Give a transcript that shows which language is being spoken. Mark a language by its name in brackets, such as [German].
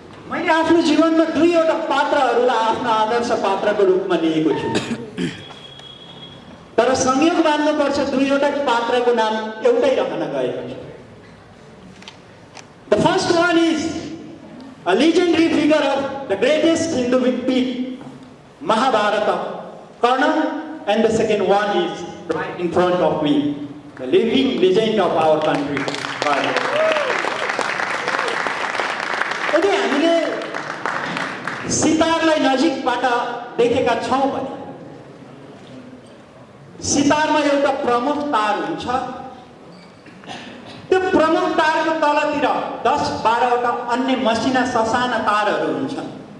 [Nepali] मैले आफ्नो जीवनमा 2वटा पात्रहरूलाई आफ्नो आदर्श पात्रको रूपमा लिएको छु, तर संयोग मान्नुपर्छ 2वटा पात्रको नाम एउटै रहन गएको छ। [English] The first one is a legendary figure of the greatest Hindu epic, Mahabharata, Karna, and the second one is right in front of me, the living legend of our country, Bharat. [Nepali] यदि हामीले सितारलाई नजिकबाट देखेका छौँ भने सितारमा एउटा प्रमुख तार हुन्छ। त्यो प्रमुख तारको तलतिर 10-12वटा अन्य मसिना ससाना तारहरू हुन्छन्।